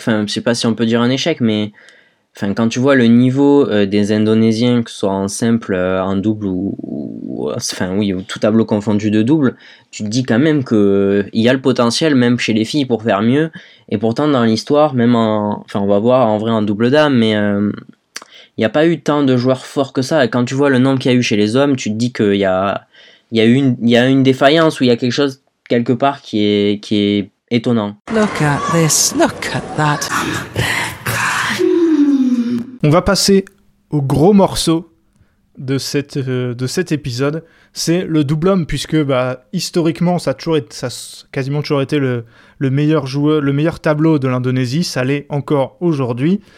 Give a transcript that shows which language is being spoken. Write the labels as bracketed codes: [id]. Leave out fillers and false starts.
[fr] Enfin, je sais pas si on peut dire un échec, mais. Enfin, quand tu vois le niveau des Indonésiens, que ce soit en simple, en double ou tout tableau confondu de double, tu te dis quand même qu'il y a le potentiel, même chez les filles, pour faire mieux. Et pourtant, dans l'histoire, on va voir en vrai en double dame, mais il n'y a pas eu tant de joueurs forts que ça. Et quand tu vois le nombre qu'il y a eu chez les hommes, tu te dis qu'il y a, une défaillance ou il y a quelque chose quelque part qui est étonnant. [en] Look at this, look at that. [fr] On va passer au gros morceau de cet épisode, c'est le double homme, puisque bah, historiquement, ça a quasiment toujours été le meilleur tableau de l'Indonésie, ça l'est encore aujourd'hui.